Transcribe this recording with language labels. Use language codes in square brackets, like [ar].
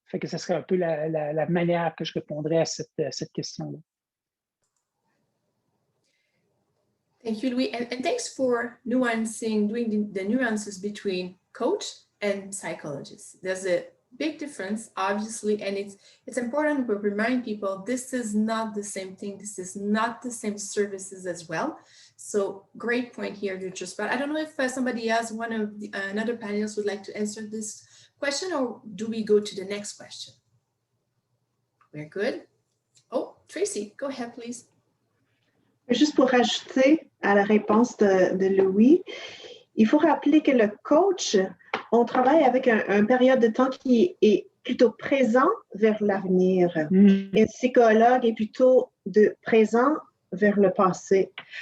[fr] Fait que ce serait un peu la manière que je répondrais à cette question-là. [en] Thank you, Louis, and thanks for doing the nuances between coach and psychologist. There's a big difference, obviously, and it's important to remind people this is not the same thing. This is not the same services as well. So great point here, Beatrice. But I don't know if somebody else, another panelist would like to answer this question, or do we go to the next question? We're good. Oh, Tracy, go ahead, please. [fr] Juste pour ajouter à la réponse de Louis, il faut rappeler que le coach, on travaille avec un période de temps qui est plutôt présent vers l'avenir. Et le psychologue est plutôt de présent vers le passé.